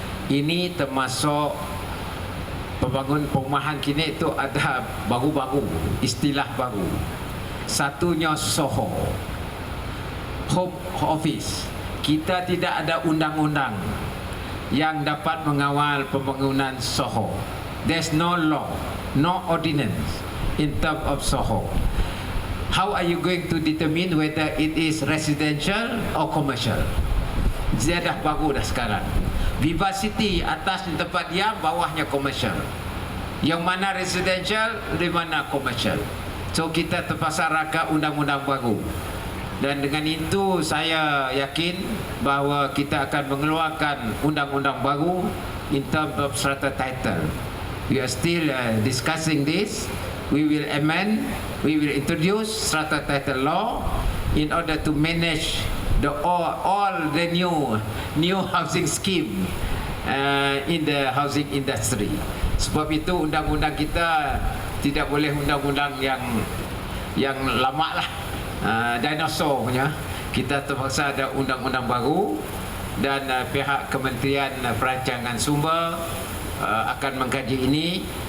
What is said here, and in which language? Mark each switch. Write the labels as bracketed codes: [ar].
[ms] Ini termasuk perumahan kini itu ada baru-baru, istilah baru. Satunya SOHO, Home Office. Kita tidak ada undang-undang yang dapat mengawal pembangunan SOHO. [en] There's no law, no ordinance in terms of SOHO. How are you going to determine whether it is residential or commercial? [ms] Dia dah baru dah sekarang. Vivacity atas tempat diam, bawahnya commercial. Yang mana residential, di mana commercial. So kita terpaksa raka undang-undang baru. Dan dengan itu saya yakin bahawa kita akan mengeluarkan undang-undang baru [en] in terms of strata title. We are still discussing this. We will amend, we will introduce strata title law in order to manage all the new housing scheme in the housing industry. [ms] Sebab itu undang-undang kita tidak boleh undang-undang yang lama lah. Dinosaur punya. Kita terpaksa ada undang-undang baru, dan pihak Kementerian Perancangan Sumber akan mengkaji ini.